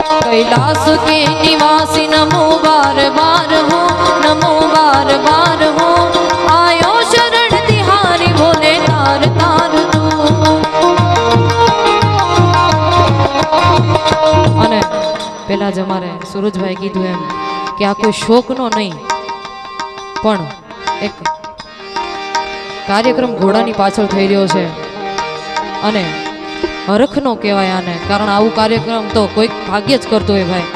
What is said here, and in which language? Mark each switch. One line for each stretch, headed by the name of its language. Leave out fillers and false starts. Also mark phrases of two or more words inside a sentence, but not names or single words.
Hindi: कैलाश के निवासी नमो बार बार हो, नमो बार बार हो। आयो शरण तिहारी बोले तार तार तू।
Gujarati: અને પેલા જ અમારે સુરજભાઈ કીધું એમ કે આ કોઈ શોકનો નહીં પણ એક કાર્યક્રમ ઘોડાની પાછળ થઈ રહ્યો છે અને હરખનો કહેવાય આને, કારણ આવું કાર્યક્રમ તો કોઈક ભાગ્ય જ કરતો હોય ભાઈ।